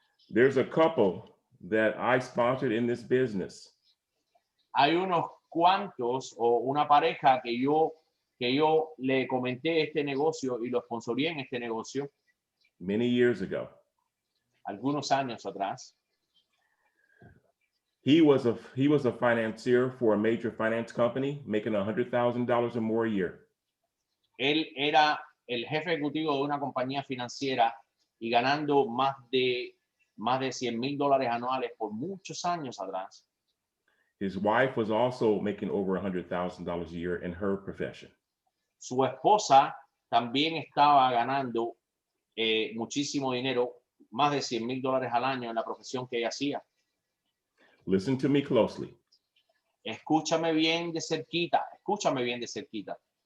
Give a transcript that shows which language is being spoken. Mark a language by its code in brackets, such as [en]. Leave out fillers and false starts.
[en] There's a couple that I sponsored in this business. [es] Hay unos cuantos o una pareja que yo le comenté este negocio y lo sponsoré en este negocio [en] Many years ago. [es] algunos años atrás. [en] He was a financier for a major finance company, making $100,000 or more a year. [es] Él era el jefe ejecutivo de una compañía financiera y ganando más de $100,000 anuales por muchos años atrás. [en] His wife was also making over $100,000 a year in her profession. [es] Su esposa también estaba ganando muchísimo dinero, más de $100,000 al año en la profesión que ella hacía. [en] Listen to me closely. [es] Escúchame bien de cerquita, escúchame bien de cerquita.